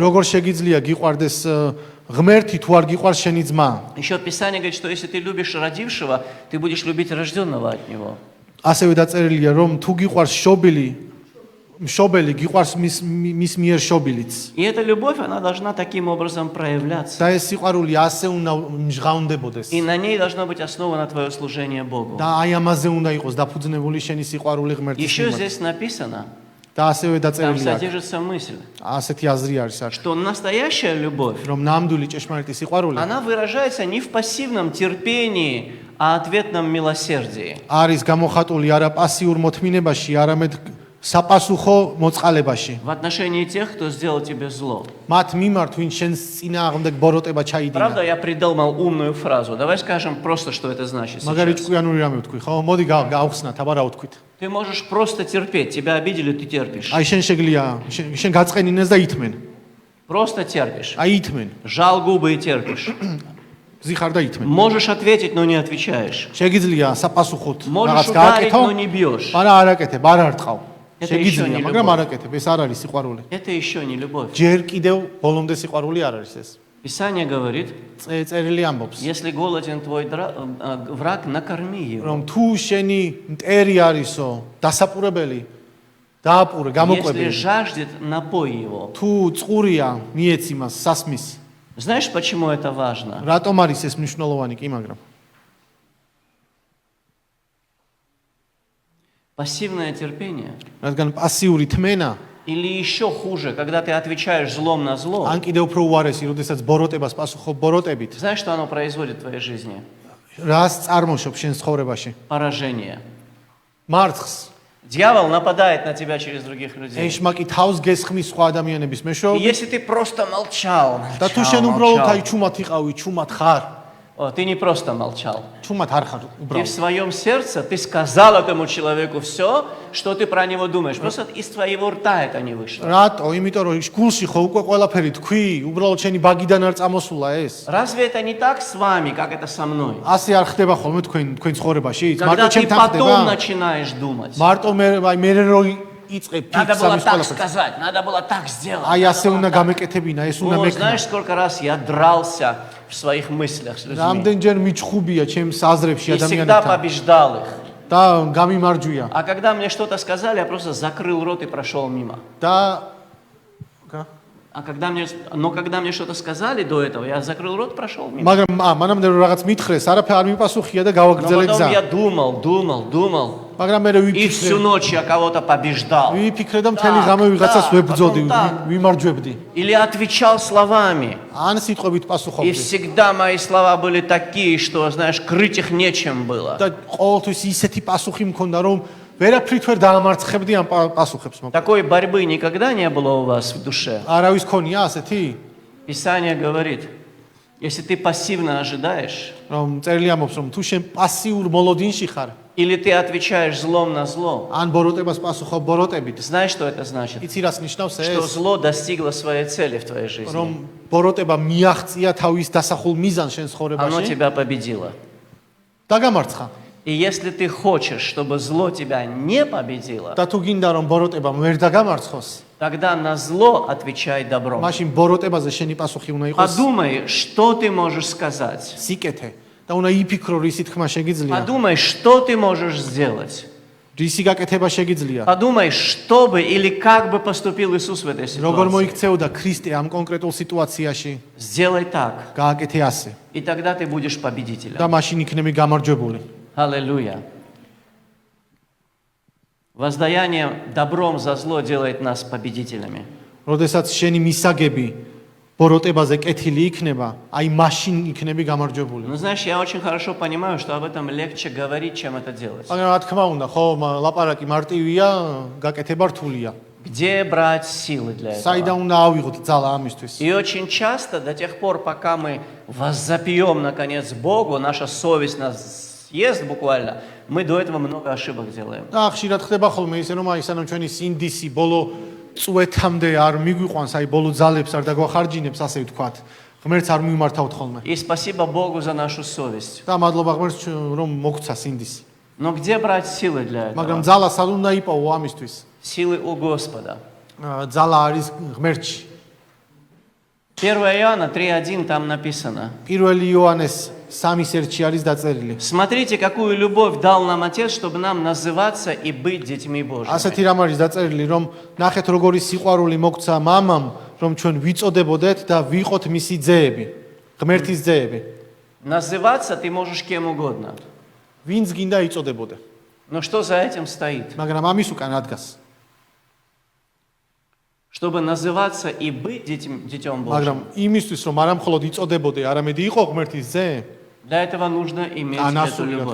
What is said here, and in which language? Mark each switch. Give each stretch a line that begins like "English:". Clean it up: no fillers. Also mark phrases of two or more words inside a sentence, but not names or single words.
Georgian: როგორ შეგიძლია გიყვარდეს ღმერთი თუ არ გიყვარს შენი ძმა?
Russian: Еще Писание говорит, что если ты любишь родившего, ты будешь любить рожденного от него.
Georgian: ასევე დაწერილია რომ თუ გიყვარს მშობელი გიყვარს მის მიერ შობილიც.
Russian: И эта любовь, она должна таким образом проявляться.
Georgian: და ეს სიყვარული ასე უნდა მჟღავნდებოდეს.
Russian: И на ней должно быть основано твое служение Богу.
Georgian: და აი ამაზე უნდა იყოს დაფუძნებული შენი სიყვარული ღმერთის
Russian: Еще
Georgian: მიმართ.
Russian: здесь написано,
Georgian: და ასევე
Russian: там
Georgian: დაწერილია
Russian: содержится мысль,
Georgian: ასეთი აზრი არის აქ,
Russian: что настоящая любовь,
Georgian: რომ ნამდვილი ჭეშმარიტი сиყვარული
Russian: она выражается не в пассивном терпении, а ответном милосердии.
Georgian: არის გამოხატული არა პასიურ მოთმინებაში, არამედ საპასუხო მოწყალებაში.
Russian: В отношении тех, кто сделал тебе зло.
Georgian: მათ მიმართ, ვინც შენს წინააღმდეგ ბოროტება чаიდინა.
Russian: Правда, я придумал умную фразу. Давай скажем просто, что это значит
Georgian: მაგარი
Russian: сейчас.
Georgian: ჭკვიანური რამე ვთქვი, ხო? მოდი გავხსნათ, აბა რა ვთქვით.
Russian: Ты можешь просто терпеть. Тебя обидели, ты терпишь.
Georgian: აი შენ შეგლია, შენ გაწყენინეს და ითმენ.
Russian: Просто терпишь.
Georgian: აი ითმენ.
Russian: Жал губы и терпишь.
Georgian: ზიხარ და ითმენ.
Russian: Можешь ответить, но не отвечаешь.
Georgian: შეგიძლია საპასუხოდ
Russian: Можешь
Georgian: რაღაც
Russian: ударить,
Georgian: გააკეთო.
Russian: но не бьешь.
Georgian: არა არ აკეთებ, არ არტყავ.
Russian: Это еще не
Georgian: შეგიძლია, მაგრამ
Russian: любовь.
Georgian: არ აკეთებ, ეს არ არის სიყვარული.
Russian: Это еще не любовь.
Georgian: ჯერ კიდევ ბოლომდე სიყვარული არ არის ეს.
Russian: Писание говорит,
Georgian: წერილი ამბობს,
Russian: если голоден твой враг, накорми его.
Georgian: რომ თუ შენი მტერი არისო, დასაპურებელი, დააპურე,
Russian: Если
Georgian: გამოყვები.
Russian: жаждет, напой его.
Georgian: თუ წყურია, მიეცი მას სასმის.
Russian: Знаешь, почему это важно?
Georgian: რატომ არის ეს მნიშვნელოვანი კი, მაგრამ
Russian: Пассивное терпение
Georgian: რადგან პასიური თმენა
Russian: или еще хуже, когда ты отвечаешь злом на зло,
Georgian: ან კიდევ უფრო უარესი, როდესაც боротებას პასუხობ боротებით.
Russian: знаешь, что оно производит в твоей жизни?
Georgian: რას წარმოშობ შენ ცხოვრებაში?
Russian: Поражение.
Georgian: მარცხს.
Russian: Дьявол нападает на тебя через других людей.
Georgian: ეშმაკი თავს გესხმის სხვა ადამიანების
Russian: И
Georgian: მეშვეობით
Russian: если ты просто молчал,
Georgian: და თუ შენ უბრალოდ აი ჩუმად იყავი, ჩუმად ხარ,
Russian: ты не просто молчал.
Georgian: ჩუმად არ ხარ
Russian: Ты в
Georgian: უბრალოდ.
Russian: своем сердце, ты сказал этому человеку все, что ты про него думаешь. Просто из твоего рта это не вышло.
Georgian: რატო? იმიტომ რომ გულში ხო უკვე ყველაფერი თქვი, уბრალოდ შენი ბაგიდან არ წამოსულა ეს.
Russian: Разве это не так с вами, как это со мной?
Georgian: ასე არ ხდება ხოლმე თქვენ ცხოვრებაში?
Russian: Когда
Georgian: მარტო
Russian: ты
Georgian: ჩემთან
Russian: потом
Georgian: ხდება?
Russian: начинаешь думать.
Georgian: მარტო მე რო იწყებ
Russian: Надо было
Georgian: ფიქრს
Russian: так
Georgian: ყველაფერს.
Russian: сказать, надо было так сделать.
Georgian: აი ასე უნდა გამეკეთებინა, ეს უნდა
Russian: О,
Georgian: მეკნა.
Russian: знаешь, сколько раз я дрался в своих мыслях с людьми.
Georgian: რამდენჯერ მიჩხუბია ჩემს აზრებში
Russian: И всегда
Georgian: ადამიანებთან
Russian: побеждал их.
Georgian: და გამიმარჯვია.
Russian: А когда мне что-то сказали, я просто закрыл рот и прошел мимо.
Georgian: და
Russian: Но когда мне что-то сказали до этого, я закрыл рот, прошел мимо.
Georgian: მაგრამ მანამდე რომ რაღაც მითხრეს, არაფერ არ მიპასუხია და
Russian: Но
Georgian: გავაგრძელე
Russian: потом
Georgian: გზა.
Russian: я думал.
Georgian: მაგრამ მე რო
Russian: И всю ночь я кого-то побеждал.
Georgian: ვიფიქრე და მთელი ღამე ვიღაცას
Russian: так,
Georgian: ვებრძოდი,
Russian: потом так.
Georgian: ვიმარჯვებდი.
Russian: Или отвечал словами.
Georgian: ან სიტყვებით
Russian: И
Georgian: პასუხობდი.
Russian: всегда мои слова были такие, что, знаешь, крыть их нечем было.
Georgian: და ყოველთვის ისეთი პასუხი მქონდა, რომ ვერაფრით ვერ დაამარცხებდი ამ პასუხებს მოკლედ.
Russian: Такой борьбы никогда не было у вас в душе.
Georgian: არავის ქონია ასეთი?
Russian: Писание говорит, если ты пассивно ожидаешь,
Georgian: რომ წერილი ამბობს რომ თუ შენ პასიურ მოლოდინში ხარ,
Russian: или ты отвечаешь злом на зло,
Georgian: ან ბოროტებას პასუხობ ბოროტებით,
Russian: знаешь, что это значит?
Georgian: იცი რას ნიშნავს
Russian: Что
Georgian: ეს?
Russian: зло достигло своей цели в твоей жизни.
Georgian: რომ ბოროტება მიაღწია თავის დასახულ მიზანს შენ
Russian: Оно
Georgian: ცხოვრებაში
Russian: тебя победило.
Georgian: და გამარცხა.
Russian: И если ты хочешь, чтобы зло тебя не победило,
Georgian: და თუ გინდა რომ ბოროტება ვერ დაგამარცხოს,
Russian: тогда на зло отвечай добром.
Georgian: მაშინ ბოროტებაზე შენი პასუხი უნდა იყოს
Russian: Подумай, что ты можешь сказать.
Georgian: სიკეთე და უნდა იფიქრო რისი თქმა შეგიძლია,
Russian: Подумай, что ты можешь сделать.
Georgian: რისი გაკეთება შეგიძლია.
Russian: Подумай, что бы или как бы поступил Иисус в этой
Georgian: როგორ
Russian: ситуации.
Georgian: მოიქცეოდა ქრისტე ამ კონკრეტულ სიტუაციაში,
Russian: Сделай так,
Georgian: გააკეთე ასე
Russian: и тогда ты будешь
Georgian: და
Russian: победителем.
Georgian: მაშინ იქნები გამარჯვებული.
Russian: Аллилуйя. Воздаяние добром за зло делает нас победителями.
Georgian: როდესაც შენი მისაგები ბოროტებაზე კეთილი იქნება, აი მაშინ იქნები გამარჯვებული.
Russian: Но знаешь, я очень хорошо понимаю, что об этом легче говорить, чем это делать.
Georgian: მაგრამ რა თქმა უნდა, ხო, ლაპარაკი მარტივია, გაკეთება რთულია.
Russian: Где брать силы для этого?
Georgian: საიდან უნდა ავიღოთ ძალა ამისთვის?
Russian: И очень часто, до тех пор, пока мы воззапьем, наконец, Богу, наша совесть нас съест буквально, мы до этого много ошибок делаем.
Georgian: და ხშირად ხდება ხოლმე ისე, რომ აი სანამ ჩვენი სინდისი ბოლო წვეთამდე არ მიგვიყვანს, აი ბოლო ძალებს არ დაგვახარჯინებს, ასე ვთქვათ. ღმერთს არ მიმართავთ ხოლმე.
Russian: И спасибо Богу за нашу совесть.
Georgian: და მადლობა ღმერთს რომ მოგცა სინდისი.
Russian: Но где брать силы для
Georgian: მაგრამ
Russian: этого?
Georgian: ძალა სად უნდა იპოვო ამისთვის?
Russian: Силы у Господа.
Georgian: ძალა არის ღმერთში.
Russian: 1 Иоанна 3:1 там написано.
Georgian: 1 იოანეს 3:1-ში არის დაწერილი.
Russian: Смотрите, какую любовь дал нам Отец, чтобы нам называться и быть детьми Божьими.
Georgian: ასეთი რამ არის დაწერილი, რომ ნახეთ როგორი სიყვარული მოგცა მამამ, რომ ჩვენ ვიწოდებოდეთ და ვიყოთ მისი ძეები, ღმერთის ძეები.
Russian: Называться ты можешь кем угодно.
Georgian: ვინც გინდა იწოდებოდე.
Russian: Но что за этим стоит?
Georgian: მაგრამ ამის უკან რადგას?
Russian: Чтобы называться и быть детем Божьим,
Georgian: მაგრამ იმისთვის რომ არა მხოლოდ იწოდებოდე, არამედ იყო ღმერთის ძე,
Russian: для этого нужно иметь эту
Georgian: ანასული რა